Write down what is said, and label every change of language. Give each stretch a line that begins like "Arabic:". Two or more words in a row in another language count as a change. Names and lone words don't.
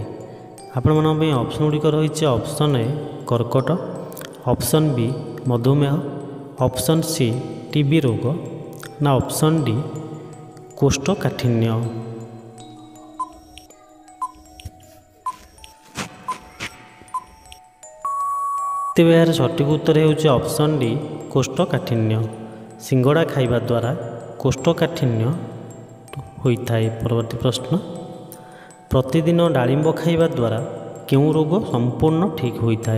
Odia: ଆପଣ ମାନଙ୍କ ଅପସନ୍ ଗୁଡ଼ିକ ରହି
English: option A
Odia: କର୍କଟ,
English: option B
Odia: ମଧୁମେହ,
English: option C
Odia: ଟିବି ରୋଗ ନା
English: option D
Odia: କୋଷ୍ଠକାଠିନ୍ୟ। ତେବେ ଏହାର ସଠିକ୍ ଉତ୍ତର ହେଉଛି
English: option D
Odia: କୋଷ୍ଠକାଠିନ୍ୟ। ସିଙ୍ଗଡ଼ା ଖାଇବା ଦ୍ୱାରା କୋଷ୍ଠକାଠିନ୍ୟ ହୋଇଥାଏ। ପରବର୍ତ୍ତୀ ପ୍ରଶ୍ନ, ପ୍ରତିଦିନ ଡାଳିମ୍ବ ଖାଇବା ଦ୍ୱାରା କେଉଁ ରୋଗ ସମ୍ପୂର୍ଣ୍ଣ ଠିକ୍ ହୋଇଥାଏ?